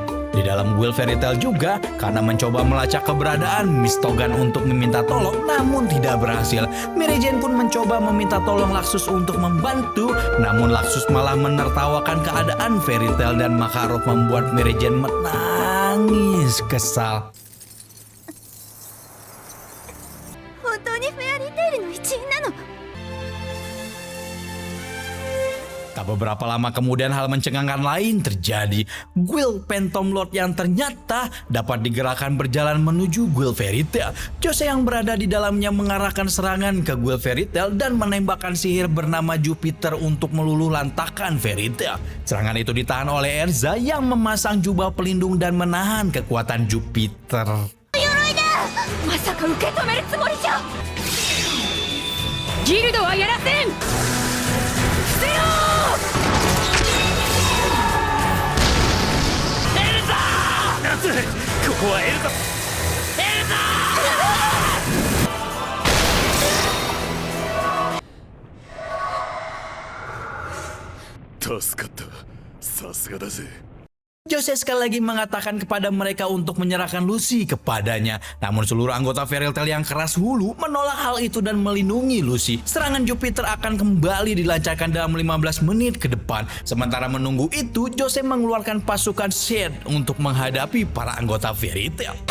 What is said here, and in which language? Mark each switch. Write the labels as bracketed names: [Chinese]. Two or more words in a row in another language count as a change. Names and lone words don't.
[Indonesian] Di dalam guild Fairy Tail juga, karena mencoba melacak keberadaan Miss Togan untuk meminta tolong namun tidak berhasil, Mary Jane pun mencoba meminta tolong Laksus untuk membantu, namun Laksus malah menertawakan keadaan Fairy Tail dan Makarov membuat Mary Jane menangis kesal. [Japanese] 本当にフェアリーテイルの一員なの？ [Indonesian] Tak beberapa lama kemudian hal mencengangkan lain terjadi. Guild Phantom Lord yang ternyata dapat digerakkan berjalan menuju Guild Fairy Tail. Jose yang berada di dalamnya mengarahkan serangan ke Guild Fairy Tail dan menembakkan sihir bernama Jupiter untuk meluluh lantakkan Fairy Tail. Serangan itu ditahan oleh Erza yang memasang jubah pelindung dan menahan kekuatan Jupiter. [Japanese] まさか受け止めるつもりじゃ。ギルドはやらせん。伏せろ。夏、ここはエルザ。助かった。さすがだぜ。 [Indonesian] Jose sekali lagi mengatakan kepada mereka untuk menyerahkan Lucy kepadanya. Namun seluruh anggota Fairy Tail yang keras hulu menolak hal itu dan melindungi Lucy. Serangan Jupiter akan kembali dilancarkan dalam 15 menit ke depan. Sementara menunggu itu, Jose mengeluarkan pasukan Shade untuk menghadapi para anggota Fairy Tail.